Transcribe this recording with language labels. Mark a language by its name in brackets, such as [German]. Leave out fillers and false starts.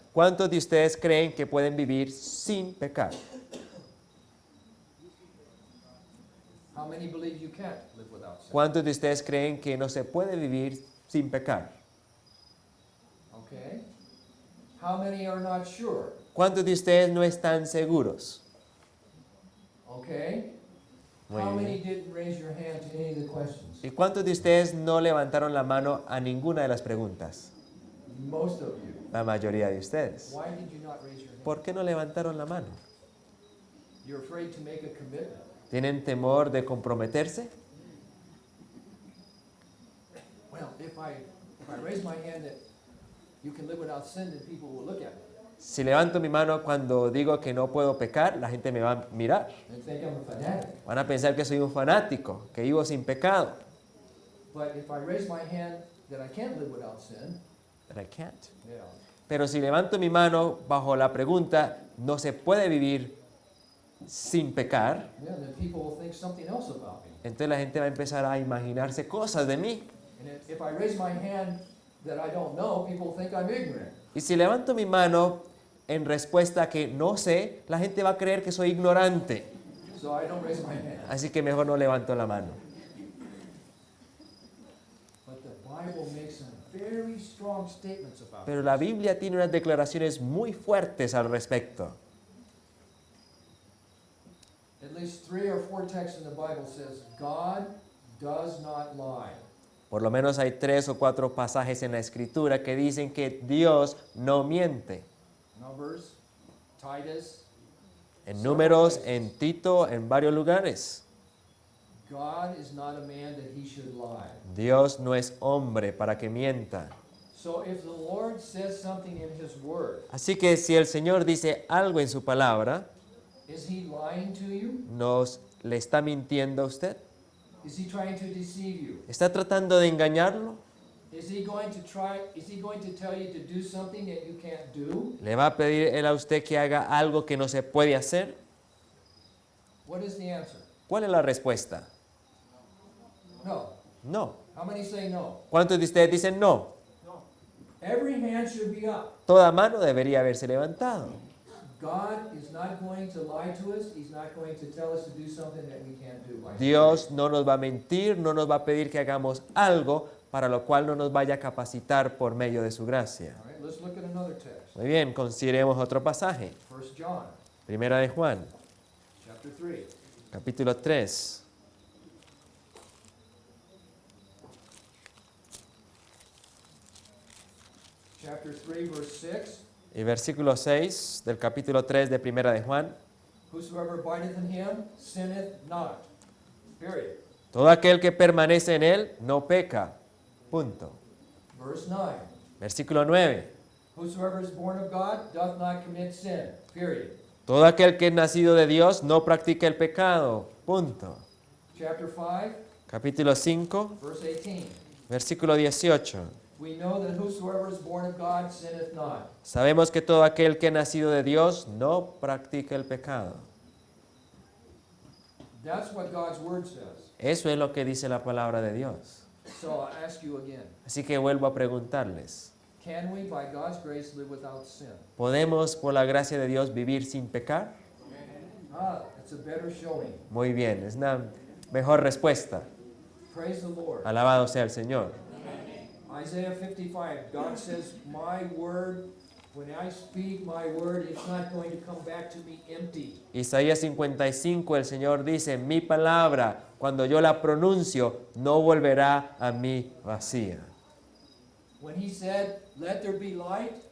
[Spanish] ¿Cuántos de ustedes creen que pueden vivir sin pecar? [English] How many believe you can't live without sin? [Spanish] ¿Cuántos de ustedes creen que no se puede vivir sin pecar? [English] Okay. How many are not sure? [Spanish] ¿Cuántos de ustedes no están seguros? [English] Okay. [Spanish] Muy [English] How [Spanish] bien. [English] many didn't raise your hand to any of the questions? [Spanish] ¿Y cuántos de ustedes no levantaron la mano a ninguna de las preguntas? [English] Most of you. [Spanish] La mayoría de ustedes. [English] Why did you not raise your hand? [Spanish] ¿Por qué no levantaron la mano? [English] You're afraid to make a commitment. [Spanish] ¿Tienen temor de comprometerse? [English] Well, if I raise my hand that you can live without sin, then people will look at me [Spanish] Si levanto mi mano cuando digo que no puedo pecar, la gente me va a mirar. [English] and think I'm a fanatic. [Spanish] Van a pensar que soy un fanático, que vivo sin pecado. [English] But if I raise my hand that I can't live without sin, But I can't. yeah, [Spanish] Pero si levanto mi mano bajo la pregunta, ¿no se puede vivir sin pecar? [English] yeah, then people will think something else about me. [Spanish] Entonces la gente va a empezar a imaginarse cosas de mí. [English] And if I raise my hand that I don't know, people think I'm ignorant. [Spanish] Y si levanto mi mano en respuesta a que no sé, la gente va a creer que soy ignorante. [English] So I don't raise my hand. [Spanish] Así que mejor no levanto la mano. [English] But the Bible makes some very strong statements about it. [Spanish] Pero la Biblia tiene unas declaraciones muy fuertes al respecto. [English] At least 3 or 4 texts in the Bible says God does not lie. [Spanish] Por lo menos hay 3 o 4 pasajes en la Escritura que dicen que Dios no miente. [English] Numbers, Titus, [Spanish] En Números, en Tito, en varios lugares. [English] God is not a man that he should lie. [Spanish] Dios no es hombre para que mienta. [English] So if the Lord says something in his word, [Spanish] Así que si el Señor dice algo en su palabra, [English] is he lying to you? [Spanish] ¿le está mintiendo a usted? [English] Is he trying to deceive you? [Spanish] ¿Está tratando de engañarlo? [English] Is he going to tell you to do something that you can't do? [Spanish] ¿Le va a pedir él a usted que haga algo que no se puede hacer? [English] What is the answer? [Spanish] ¿Cuál es la respuesta? [English] No. [Spanish] No. [English] How many say no? [Spanish] ¿Cuántos de ustedes dicen no? [English] Every hand should be up. [Spanish] Toda mano debería haberse levantado. [English] God is not going to lie to us. He's not going to tell us to do something that we can't do. by [Spanish] Dios no nos va a mentir, no nos va a pedir que hagamos algo para lo cual no nos vaya a capacitar por medio de su gracia. [English] All right, let's look at another text. [Spanish] Muy bien, consideremos otro pasaje. [English] 1 John, [Spanish] Primera de Juan, [English] chapter 3. [Spanish] capítulo 3. [English] Chapter 3, verse 6. [Spanish] Y versículo 6 del capítulo 3 de Primera de Juan. [English] Whosoever abideth in him sinneth not. Period. [Spanish] Todo aquel que permanece en él no peca. Punto. [English] Verse 9. [Spanish] Versículo 9. [English] Whosoever is born of God doth not commit sin. Period. [Spanish] Todo aquel que es nacido de Dios no practica el pecado. Punto. [English] Chapter 5, [Spanish] Capítulo 5, [English] verse 18. [Spanish] versículo 18. [English] We know that whosoever is born of God sinneth not. [Spanish] Sabemos que todo aquel que es nacido de Dios no practica el pecado. [English] That's what God's word says. [Spanish] Eso es lo que dice la palabra de Dios. [English] So I ask you again, [Spanish] Así que vuelvo a preguntarles, [English] can we by God's grace live without sin? [Spanish] ¿podemos por la gracia de Dios vivir sin pecar? [English] That's a better showing. [Spanish] Muy bien, es una mejor respuesta. [English] Praise the Lord. [Spanish] Alabado sea el Señor. [English] Isaiah 55, God says, my word, when I speak my word, it's not going to come back to me empty. [Spanish] Isaías 55, el Señor dice, mi palabra, cuando yo la pronuncio, no volverá a mí vacía. [English] When he said, let there be light,